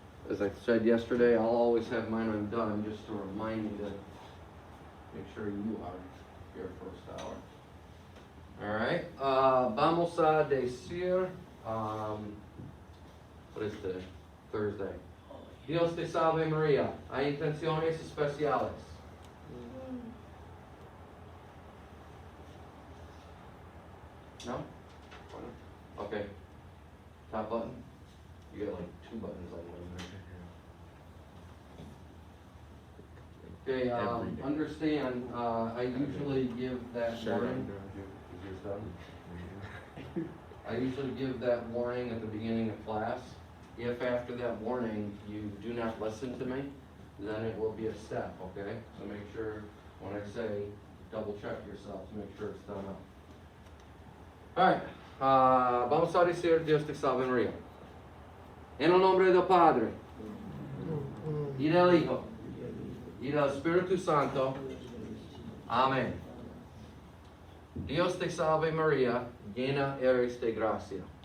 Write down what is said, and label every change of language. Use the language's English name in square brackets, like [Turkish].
[English] As I said yesterday, I'll always have mine undone just to remind me to make sure you are here first hour. All right. [Spanish] Vamos a decir, [English] what is today? [Spanish] Thursday. Dios te salve María. Hay intenciones especiales. [English] No? Okay. Top button? You got like two buttons on there. Okay, understand, I usually give that warning. Is yours done? I usually give that warning at the beginning of class. If after that warning you do not listen to me, then it will be a step, okay? So make sure when I say, double check yourself to make sure it's done up. [Spanish] Alright, vamos a decir Dios te salve María. En el nombre del Padre, y del Hijo, y del Espíritu Santo. Amén. Dios te salve María, llena eres de gracia.